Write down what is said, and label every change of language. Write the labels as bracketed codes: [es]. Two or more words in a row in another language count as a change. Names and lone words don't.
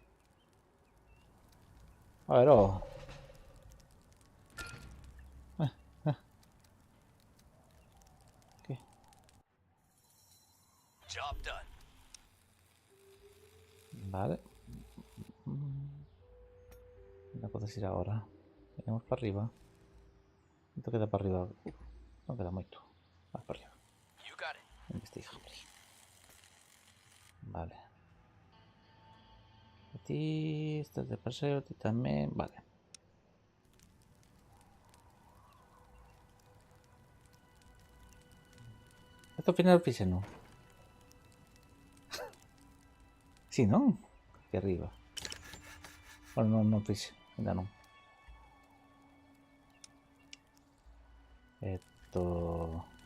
[es] A ver, oh. ¿Qué? [en] Job done. [es] Vale. Una cosa es ir ahora. Venimos para arriba. ¿Cuánto queda para arriba? No queda mucho. Más para arriba. [en] You got it. [es] Investiga, hombre. Vale. A ti, estás de paseo, a ti también. Vale. Esto al final fixe, ¿no? Sí, ¿no? Aquí arriba. Bueno, no fixe. Ainda no. Esto...